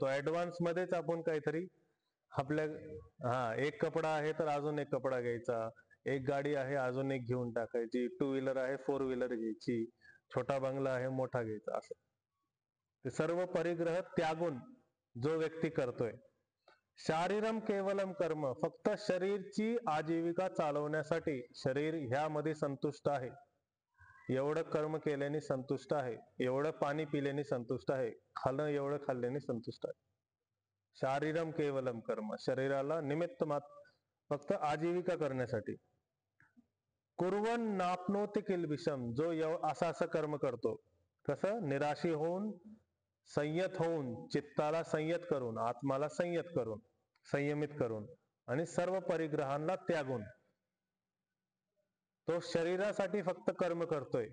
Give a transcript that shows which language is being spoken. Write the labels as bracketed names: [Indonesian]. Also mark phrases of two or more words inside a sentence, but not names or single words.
[Marathi] ऍडव्हान्स मध्येच आपण काहीतरी आपल्या 1 कपडा आहे तर अजून 1 कपडा घ्यायचा, 1 गाडी आहे अजून 1 घेऊन टाकायची, 2 व्हीलर आहे 4 व्हीलर घ्यायची, छोटा बंगला आहे मोठा घ्यायचा. असं ते सर्व परिग्रह त्यागून जो व्यक्ती करतोय. [Sanskrit] शारीरम केवलम कर्म. [Marathi] फक्त शरीरची आजीविका चालवण्यासाठी शरीर ह्यामध्ये संतुष्ट आहे, एवढं कर्म केल्याने संतुष्ट आहे, एवढं पाणी पिल्याने संतुष्ट आहे, एवढं खाल्ल्याने संतुष्ट आहे. [Sanskrit] शारीरम केवलम कर्म. [Marathi] शरीराला निमित्त मात्र फक्त आजीविका करण्यासाठी. [Sanskrit] कुर्वन नापनोति किल्बिषम. [Marathi] जो असं कर्म करतो. कसं? निराशी होऊन, संयत होऊन, चित्ताला संयत करून, आत्माला संयत करून, संयमित करून आणि सर्व परिग्रहांना त्यागून तो शरीरासाठी फक्त कर्म करतोय.